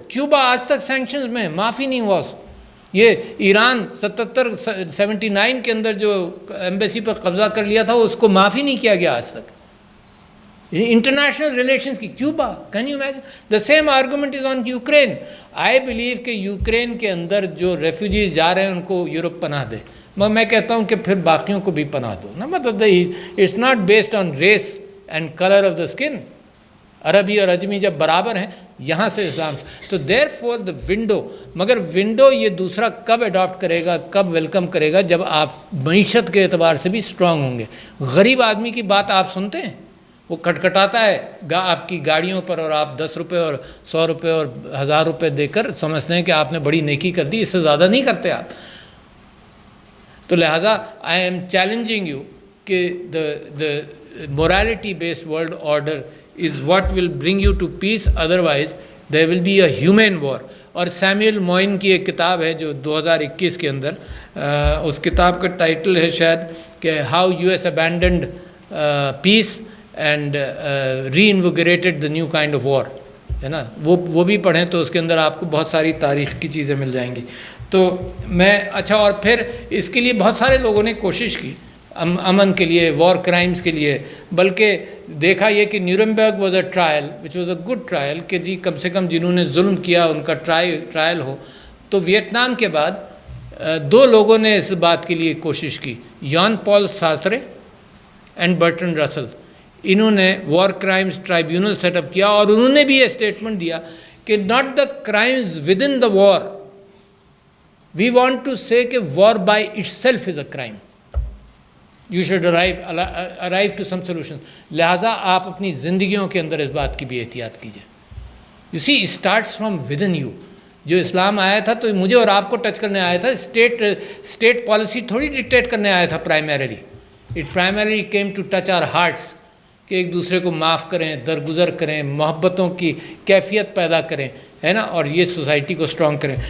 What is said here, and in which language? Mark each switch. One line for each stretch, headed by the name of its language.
Urdu: Cuba آج تک sanctions میں معافی نہیں ہوا. یہ ایران 79 کے اندر جو ایمبیسی پر قبضہ کر لیا تھا اس کو معافی نہیں کیا گیا آج تک.
English: International relations کی Cuba, can you imagine? The same argument is on Ukraine.
Urdu: I believe کہ یوکرین کے اندر جو ریفیوجیز جا رہے ہیں ان کو یورپ پناہ دے، مگر میں کہتا ہوں کہ پھر باقیوں کو بھی پناہ دو نا.
English: مطلب it's not based on race and colour of the skin.
Urdu: عربی اور اجمی جب برابر ہیں یہاں سے اسلام تو
English: There for the window.
Urdu: مگر ونڈو یہ دوسرا کب اڈاپٹ کرے گا، کب ویلکم کرے گا؟ جب آپ معیشت کے اعتبار سے بھی اسٹرانگ ہوں گے. غریب آدمی کی بات آپ سنتے ہیں، وہ کھٹکھٹاتا ہے آپ کی گاڑیوں پر اور آپ 10 روپے اور 100 روپے اور 1000 روپے دے کر سمجھتے ہیں کہ آپ نے بڑی نیکی کر دی، اس سے زیادہ نہیں کرتے آپ.
English: تو لہٰذا I am challenging you کہ the morality based world order is what will bring you to peace, otherwise there will be a human war.
Urdu: اور سیمیول موئن کی ایک کتاب ہے جو 2021 کے اندر اس کتاب کا ٹائٹل ہے شاید کہ
English: how U S abandoned peace and reinaugurated the new kind of war,
Urdu: ہے نا. وہ بھی پڑھیں تو اس کے اندر آپ کو بہت ساری تاریخ کی چیزیں مل جائیں گی. تو میں اور پھر اس کے لیے بہت سارے لوگوں نے کوشش کی امن کے لیے، وار کرائمز کے لیے. بلکہ دیکھا یہ کہ
English: Nuremberg was a trial which was a good trial
Urdu: کہ جی کم سے کم جنہوں نے ظلم کیا ان کا ٹرائل ہو. تو ویتنام کے بعد 2 لوگوں نے اس بات کے لیے کوشش کی، یان پال سارترے اینڈ برٹن رسل. انہوں نے war crimes tribunal set up کیا اور انہوں نے بھی یہ اسٹیٹمنٹ دیا کہ
English: Not the crimes within the war, we want to say کہ war by itself is a crime. You should arrive to some solution.
Urdu: لہٰذا آپ اپنی زندگیوں کے اندر اس بات کی بھی احتیاط کیجیے.
English: You see, it starts from within you.
Urdu: جو اسلام آیا تھا تو مجھے اور آپ کو ٹچ کرنے آیا تھا، اسٹیٹ پالیسی تھوڑی ڈکٹیٹ کرنے آیا تھا primarily.
English: It primarily came to touch our hearts
Urdu: کہ ایک دوسرے کو معاف کریں، درگزر کریں، محبتوں کی کیفیت پیدا کریں، ہے نا، اور یہ سوسائٹی کو اسٹرانگ کریں.